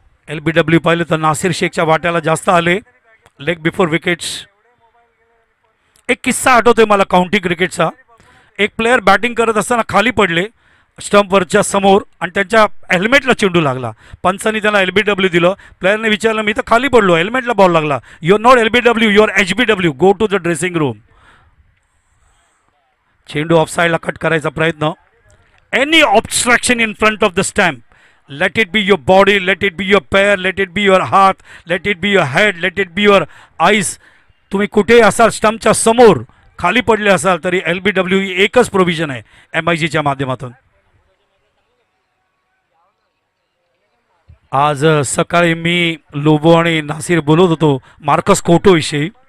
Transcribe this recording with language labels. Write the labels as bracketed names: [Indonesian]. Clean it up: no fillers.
[Marathi] LBW पाहिलं तर नासिर शेखच्या वाट्याला जास्त आले लेग बिफोर विकेट्स। एक किस्सा आठवतोय मला काउंटी क्रिकेटचा। एक प्लेयर बॅटिंग करत असताना खाली पडले स्टंपवरच्या समोर आणि त्यांच्या हेल्मेटला चेंडू लागला। पंचांनी त्याला एलबीडब्ल्यू दिलं। प्लेयरने विचारलं मी तर खाली पडलो, हेल्मेटला बॉल लागला। [English] You are not LBW, you are HBW, go to the dressing room. [Marathi] चेंडू ऑफसाइडला कट करायचा प्रयत्न। [English] Any obstruction in front of the stump, let it be your body, let it be your पैर, let it be your हाथ, let it be your head, let it be your eyes. [Marathi] तुम्ही कुठेही असाल स्टंपच्या समोर खाली पडले असाल तरी एलबीडब्ल्यू ही एकच प्रोव्हिजन आहे एमआयजीच्या माध्यमातून। आज सकाळी मी लोबो आणि नासिर बोलत होतो मार्कस कोटो विषयी।